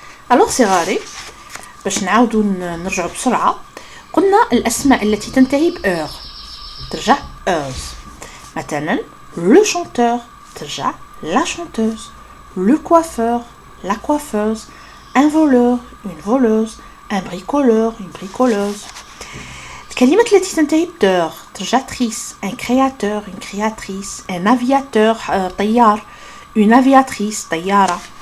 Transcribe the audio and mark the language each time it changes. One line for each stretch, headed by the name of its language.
Arabic: Alors صغاري باش نعاودوا نرجعوا بسرعة. قلنا الأسماء التي تنتهي بأور ترجع أوز. مثلا
French: le chanteur
Arabic: ترجع
French: la chanteuse. Le coiffeur, la coiffeuse. Un voleur, une voleuse. Un bricoleur, une bricoleuse.
Arabic: الكلمات التي تنتهي بدور ترجعtrice.
French: Un créateur, une créatrice. Un aviateur,
Arabic: طيار.
French: Une aviatrice,
Arabic: طيارة.